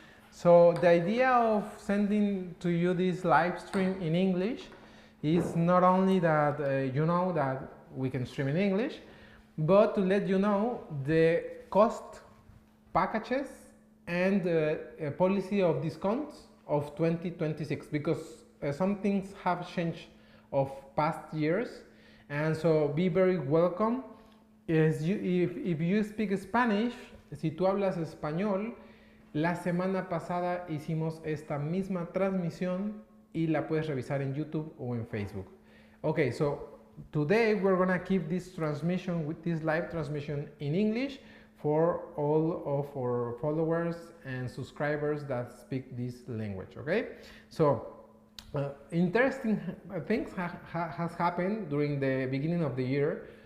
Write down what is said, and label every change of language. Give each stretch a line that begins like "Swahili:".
English: So the idea of sending to you this live stream in English is not only that you know that we can stream in English, but to let you know the cost, packages, and a policy of discounts of 2026, because some things have changed of past years, and so be very welcome. If you speak Spanish,
Spanish: si tú hablas español, la semana pasada hicimos esta misma transmisión y la puedes revisar en YouTube o en Facebook.
English: Okay, so today we're gonna keep this transmission, with this live transmission in English for all of our followers and subscribers that speak this language, okay? So, interesting things has happened during the beginning of the year.